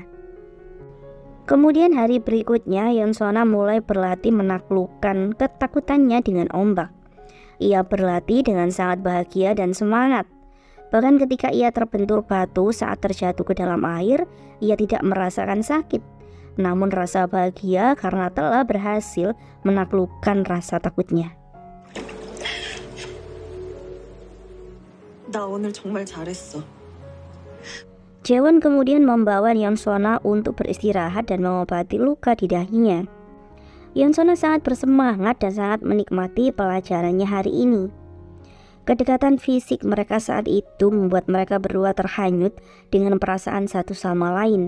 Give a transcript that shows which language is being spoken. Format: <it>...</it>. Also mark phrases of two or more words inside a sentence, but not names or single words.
<id>Kemudian hari berikutnya, Yeon Sona mulai berlatih menaklukkan ketakutannya dengan ombak. Ia berlatih dengan sangat bahagia dan semangat. Bahkan ketika ia terbentur batu saat terjatuh ke dalam air, ia tidak merasakan sakit, namun rasa bahagia karena telah berhasil menaklukkan rasa takutnya.</id> <ko>나 오늘 정말 잘했어.</ko> <id>Jae-won kemudian membawa Yeon Sona untuk beristirahat dan mengobati luka di dahinya. Yeon Sona sangat bersemangat dan sangat menikmati pelajarannya hari ini. Kedekatan fisik mereka saat itu membuat mereka berdua terhanyut dengan perasaan satu sama lain.</id>